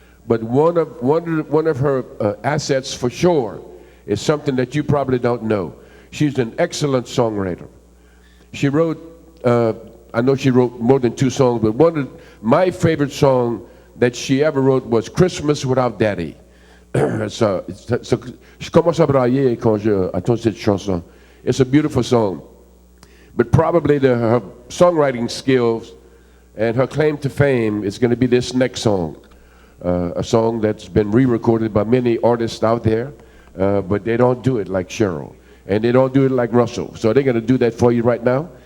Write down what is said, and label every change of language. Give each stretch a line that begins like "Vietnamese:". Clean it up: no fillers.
English: But one of her assets for sure is something that you probably don't know. She's an excellent songwriter. She wrote, I know she wrote more than 2 songs, but my favorite song that she ever wrote was Christmas Without Daddy.
French: Je commence à brailler quand j'entends cette chanson.
English: It's a beautiful song. But probably her songwriting skills and her claim to fame is going to be this next song. A song that's been re-recorded by many artists out there. But they don't do it like Cheryl, and they don't do it like Russell. So they're going to do that for you right now.